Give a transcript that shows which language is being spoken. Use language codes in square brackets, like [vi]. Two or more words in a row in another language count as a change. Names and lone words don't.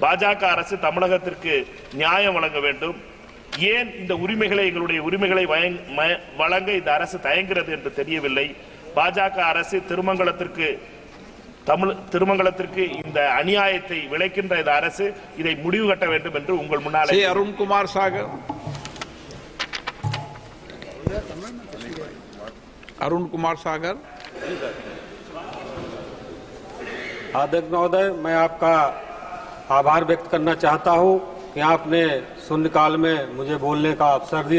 [ta] பாஜக அரசு தமிழகத்திற்கு நியாயம் வழங்க வேண்டும். ஏன் இந்த உரிமைகளை எங்களுடைய உரிமைகளை வழங்க இந்த அரசு தயங்குகிறது என்று தெரியவில்லை. பாஜக அரசு திருமங்கலத்திற்கு இந்த அநியாயத்தை விளைக்கின்ற இந்த அரசு இதை முடிவு கட்ட வேண்டும் என்று உங்கள் முன்னால். [hi] अरुण कुमार सागर, अरुण कुमार सागर। अध्यक्ष महोदय, मैं आपका आभार व्यक्त करना चाहता हूं कि आपने शून्यकाल में मुझे बोलने का अवसर दिया।